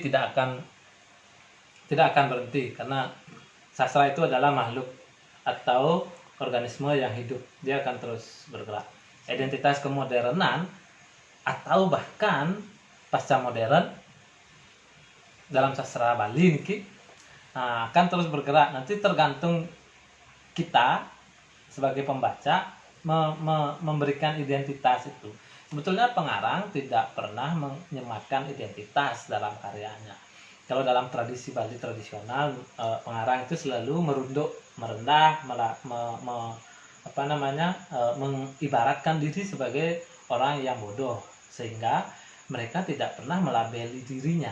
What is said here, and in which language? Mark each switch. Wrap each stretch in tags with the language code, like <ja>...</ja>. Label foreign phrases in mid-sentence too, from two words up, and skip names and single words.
<id>Tidak akan berhenti karena sastra itu adalah makhluk atau organisme yang hidup. Dia akan terus bergerak. Identitas kemodernan atau bahkan pasca modern dalam sastra Bali niki akan terus bergerak. Nanti tergantung kita sebagai pembaca memberikan identitas itu. Sebetulnya pengarang tidak pernah menyematkan identitas dalam karyanya. Kalau dalam tradisi Bali tradisional, pengarang itu selalu merunduk, merendah, mengibaratkan diri sebagai orang yang bodoh, sehingga mereka tidak pernah melabeli dirinya.</id>